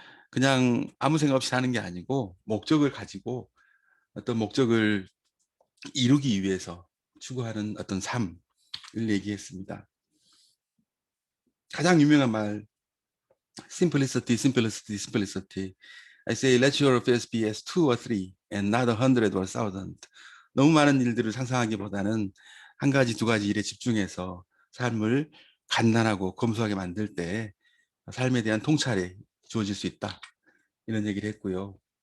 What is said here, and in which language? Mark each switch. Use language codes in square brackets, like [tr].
[ko] 그냥 아무 생각 없이 사는 게 아니고 목적을 가지고 어떤 목적을 이루기 위해서 추구하는 어떤 삶을 얘기했습니다. 가장 유명한 말 [en] simplicity, simplicity, simplicity. I say let your affairs be as two or three and not 100 or 1,000. [ko] 너무 많은 일들을 상상하기보다는 한 가지, 두 가지 일에 집중해서 삶을 간단하고 검소하게 만들 때 삶에 대한 통찰이 주어질 수 있다. 이런 얘기를 했고요.